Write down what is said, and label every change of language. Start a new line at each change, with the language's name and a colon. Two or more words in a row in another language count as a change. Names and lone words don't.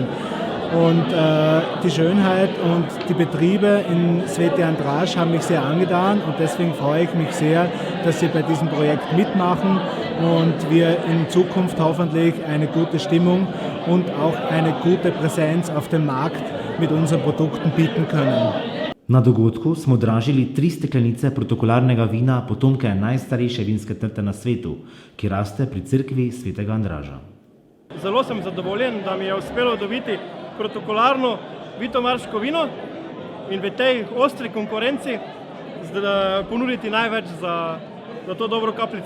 German: Und die Schönheit und die Betriebe in Sveti Andráž haben mich sehr angetan und deswegen freue ich mich sehr, dass Sie bei diesem Projekt mitmachen und wir in Zukunft hoffentlich eine gute Stimmung und auch eine gute Präsenz auf dem Markt mit unseren Produkten bieten können.
Slovenian: Na dogodku smo dražili 3 steklenice protokolarnega vina potomke najstarejše vinske trte na svetu, ki raste pri cerkvi Svetega Andraža. Zelo sem zadovoljen, da mi je uspelo dobiti protokolarno vitomarško vino in v tej ostri konkurenci ponuditi največ za to dobro kapljico.